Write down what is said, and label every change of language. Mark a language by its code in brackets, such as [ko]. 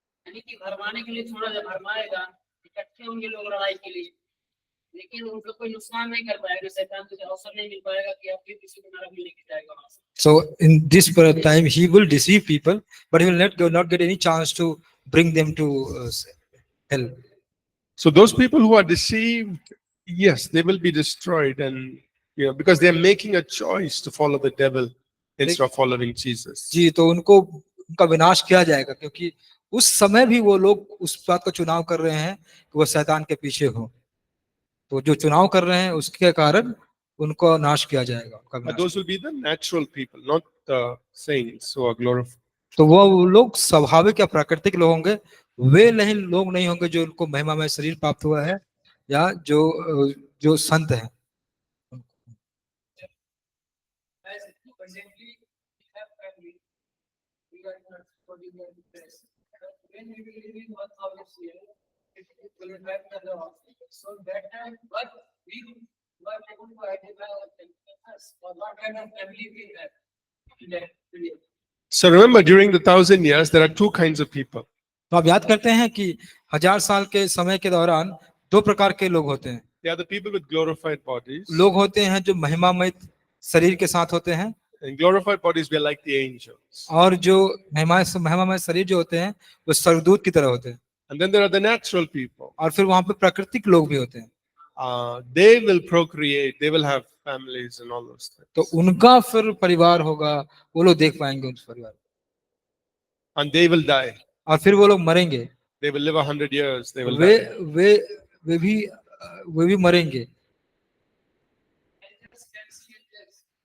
[hi] यानी कि भरमाने के लिए थोड़ा सा भरमाएगा, इकट्ठे होंगे लोग लड़ाई के लिए, लेकिन उनको कोई नुकसान नहीं कर पाएगा, शैतान को अवसर नहीं मिल पाएगा कि आपके किसी को नरक में लेके जाएगा वहां से. [en] So in this time he will deceive people, but he will not get any chance to bring them to hell. So those people who are deceived, Yes, they will be destroyed, and because they are making a choice to follow the devil instead of following Jesus. [hi] जी, तो उनको उनका विनाश किया जाएगा, क्योंकि उस समय भी वो लोग उस बात का चुनाव कर रहे हैं कि वो शैतान के पीछे हो। तो जो चुनाव कर रहे हैं उसके कारण उनको नाश किया जाएगा, उनका [en] But [hi] विनाश [en] those will be the natural people, not the saints who are glorified. [hi] तो वो लोग स्वाभाविक या प्राकृतिक लोग होंगे, वे नहीं लोग नहीं होंगे जो उनको महिमामय शरीर प्राप्त हुआ है या जो संत हैं। [en] As presently we have family, we are not supporting their interest. But when we will live in 1,000 years, it will have the law. So that time, but we were able to identify us or what kind of family we have in that period. So remember, during the 1,000 years, there are two kinds of people. [hi] तो आप याद करते हैं कि 1000 साल के समय के दौरान दो प्रकार के लोग होते हैं। [en] They are the people with glorified bodies. [hi] लोग होते हैं जो महिमामय शरीर के साथ होते हैं, [en] In glorified bodies, we are like the angels. [hi] और जो महिमामय शरीर जो होते हैं वो स्वर्गदूत की तरह होते हैं। [en] And then there are the natural people. [hi] और फिर वहां पे प्राकृतिक लोग भी होते हैं। [en] They will procreate, they will have families and all those things. [hi] तो उनका फिर परिवार होगा, वो लोग देख पाएंगे उस परिवार को। [en] And they will die. [hi] और फिर वो लोग मरेंगे, [en] They will live 100 years. They will [hi] way [en] die. [hi] वे भी मरेंगे। [en] Angels can see angels.